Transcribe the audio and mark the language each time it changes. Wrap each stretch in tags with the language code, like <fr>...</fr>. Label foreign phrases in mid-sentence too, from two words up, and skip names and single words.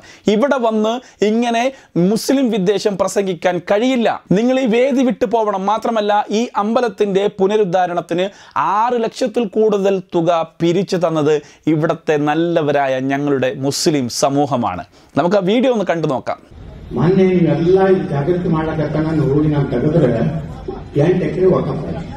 <ml>ഇവിടെ വന്ന് ഇങ്ങനെ മുസ്ലിം വിദ്വേഷം പ്രസംഗിക്കാൻ കഴിയില്ല, നിങ്ങൾ ഈ വേദി വിട്ടു പോകണം. മാത്രമല്ല ഈ അമ്പലത്തിൻ്റെ പുനരുദ്ധാരണത്തിന് 6 ലക്ഷത്തിൽ കൂടുതൽ തുക പിരിച്ചു തന്നത് ഇവിടുത്തെ നല്ലവരായ ഞങ്ങളുടെ മുസ്ലിം സമൂഹമാണ്. നമുക്ക് ആ വീഡിയോ ഒന്ന് കണ്ടു നോക്കാം.</ml> <kn>ಮೊನ್ನೆ ನೀವೆಲ್ಲ ಜಾಗೃತಿ ಮಾಡಕತ್ತ ನಾನು ಹೋಗಿ ನಾವು ತೆಗೆದ್ರೆ 8 ಎಕರೆ ಹೋಗ್ತಾರೆ.</kn>